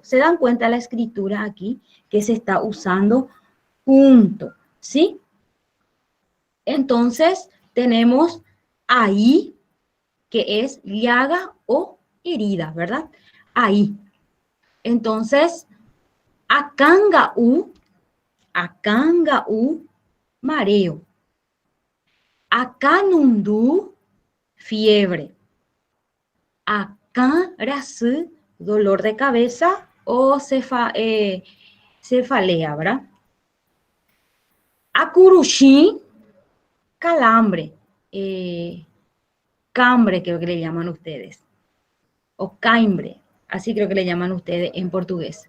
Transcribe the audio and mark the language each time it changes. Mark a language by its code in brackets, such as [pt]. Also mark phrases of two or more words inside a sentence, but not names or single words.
[es] ¿Se dan cuenta la escritura aquí? Que se está usando junto, ¿sí? Entonces, tenemos ahí, que es llaga o herida, ¿verdad? Ahí. Entonces, acanga-u, mareo. Acanundú, fiebre. Acarasu, dolor de cabeza o cefalea, ¿verdad? Acurushí, calambre. Cambre creo que le llaman ustedes, o caimbre, así creo que le llaman ustedes en portugués.